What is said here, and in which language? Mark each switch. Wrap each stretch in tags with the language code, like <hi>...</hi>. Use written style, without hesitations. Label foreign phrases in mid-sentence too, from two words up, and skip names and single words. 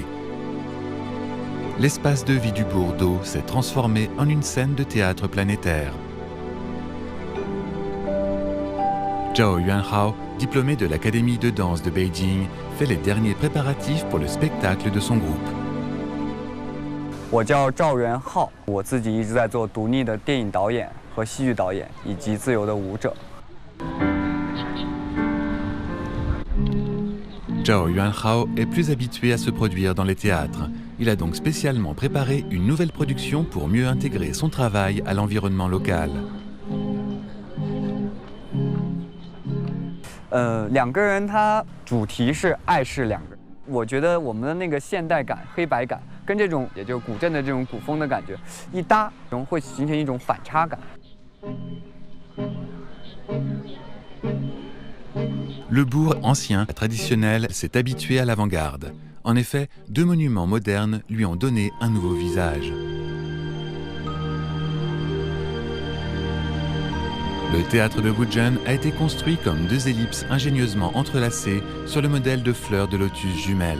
<fr>L'espace de vie du bourg d'eau s'est transformé en une scène de théâtre planétaire. Zhao Yuanhao, diplômé de l'Académie de danse de Beijing, fait les derniers préparatifs pour le spectacle de son groupe.</fr> <zh>我叫赵元浩，我自己一直在做独立的电影导演和戏剧导演，以及自由的舞者。</zh> <fr>Zhao Yuanhao est plus habitué à se produire dans les théâtres. Il a donc spécialement préparé une nouvelle production pour mieux intégrer son travail à l'environnement local.</fr> <zh>两个人，他主题是爱是两个人。我觉得我们的那个现代感、黑白感，跟这种也就是古镇的这种古风的感觉一搭，然后会形成一种反差感。</zh> <fr>Le bourg ancien, traditionnel, s'est habitué à l'avant-garde. En effet, deux monuments modernes lui ont donné un nouveau visage. Le théâtre de Wuzhen a été construit comme deux ellipses ingénieusement entrelacées sur le modèle de fleurs de lotus jumelles.</fr>